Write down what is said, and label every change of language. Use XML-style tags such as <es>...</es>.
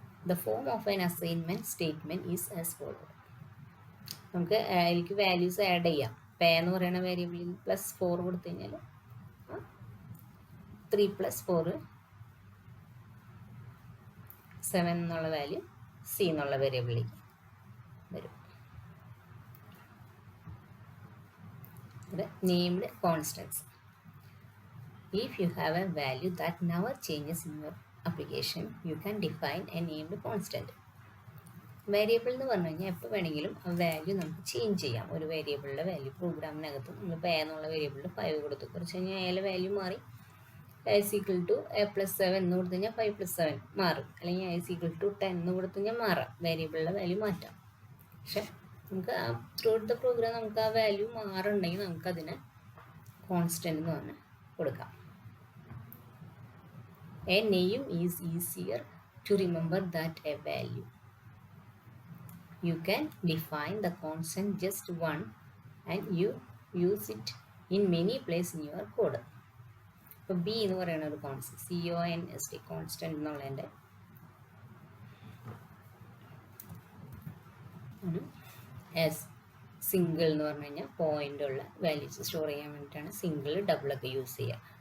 <en>The form of an assignment statement is as follows.</en> <ml>നമുക്ക് അതിലേക്ക് values add ചെയ്യാം. പേ എന്ന് പറയുന്ന വേരിയബിളിൽ +4 കൊടുത്തു കഴിഞ്ഞാൽ 3 + 4 7 എന്നുള്ള വാല്യൂ സി എന്നുള്ള വേരിയബിളിലേക്ക് വരും.</ml> <en>ഇത് named constants. If you have a value that never changes in your application, you can define a named constant.</en> <ml>Variable എന്ന് പറഞ്ഞു കഴിഞ്ഞാൽ എപ്പോൾ വേണമെങ്കിലും ആ വാല്യൂ നമുക്ക് ചേഞ്ച് ചെയ്യാം. ഒരു വേരിയബിളിൻ്റെ വാല്യൂ പ്രോഗ്രാമിനകത്ത് നമ്മൾ എ എന്നുള്ള വേരിയബിളിൽ 5 കൊടുത്തു, കുറച്ച് കഴിഞ്ഞാൽ എയിലെ വാല്യൂ മാറി a=a+7 എന്ന് കൊടുത്തു കഴിഞ്ഞാൽ 5+7 മാറും, അല്ലെങ്കിൽ a=10 എന്ന് കൊടുത്തു കഴിഞ്ഞാൽ മാറാം, വേരിയബിളിൻ്റെ വാല്യൂ മാറ്റാം. പക്ഷെ നമുക്ക് ആ</ml> <en>throughout the program</en> <ml>നമുക്ക് ആ വാല്യൂ മാറുന്നുണ്ടെങ്കിൽ നമുക്കതിനെ കോൺസ്റ്റൻ്റ് എന്ന് പറഞ്ഞ് കൊടുക്കാം.</ml> <en>A name is easier to remember than a value. You can define the constant just one and you use it in many places in your code.</en> <ml>ഇപ്പോൾ B എന്ന് പറയുന്ന ഒരു കോൺസ്റ്റന്റ്, CONST കോൺസ്റ്റന്റ് എന്നുള്ളതിൻ്റെ S single എന്ന് പറഞ്ഞു കഴിഞ്ഞാൽ point ഉള്ള values store ചെയ്യാൻ വേണ്ടിയിട്ടാണ് സിംഗിൾ ഡബിളൊക്കെ യൂസ് ചെയ്യുക.</ml>